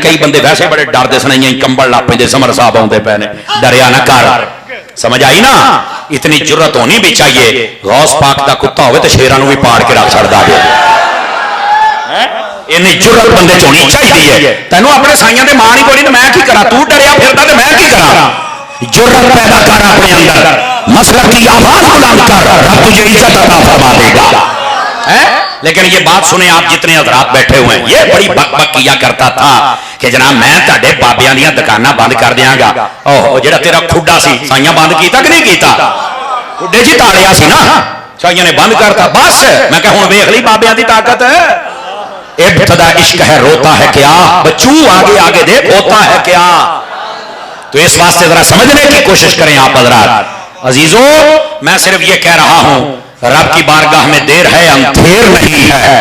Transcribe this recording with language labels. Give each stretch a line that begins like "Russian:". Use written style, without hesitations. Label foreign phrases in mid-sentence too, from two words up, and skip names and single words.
Punjabi: کئی بندے ویسے بڑے ڈر دے سن، کمبل لا پے سمر صاحب آتے پے نے، ڈریا نہ کر، سمجھ آئی نا؟ اتنی جرت ہونی بھی چاہیے، غوث پاک دا کتا ہوئے تو شیراں نو بھی پاڑ کے رکھ چھڑدا ہے، اینی جرت بندے چ ہونی چاہیے۔ تینوں اپنے سائیاں دے ماں نہیں کوئی تو میں کی کرا، تو ڈریا پھردا تے میں کی کرا؟
Urdu: جرت پیدا کر اپنے اندر، مسلک کی آواز بلند کر، رب تجھے عزت عطا فرما دے گا۔ لیکن یہ بات سنیں آپ جتنے حضرات بیٹھے ہوئے ہیں، یہ بڑی بک بک کیا کرتا تھا کہ جناب
Punjabi: میں تہاڈے بابیاں دیاں دکاناں بند کر دیاں گا. اوہ جڑا تیرا کھڈا سی سائیاں بند کیتا کہ نہیں کیتا؟ کھڈے جی تاڑیا سی نا، سائیاں نے بند کرتا. بس میں کہ ہن ویکھ لئی بابیاں دی طاقت ہے.
Urdu: ابتدا عشق ہے روتا ہے کیا، بچو آگے آگے دیکھ ہوتا ہے کیا. تو اس واسطے ذرا سمجھنے کی کوشش کریں آپ حضرات. عزیزو میں صرف یہ کہہ رہا ہوں رب کی بارگاہ میں دیر ہے اندھیر نہیں ہے.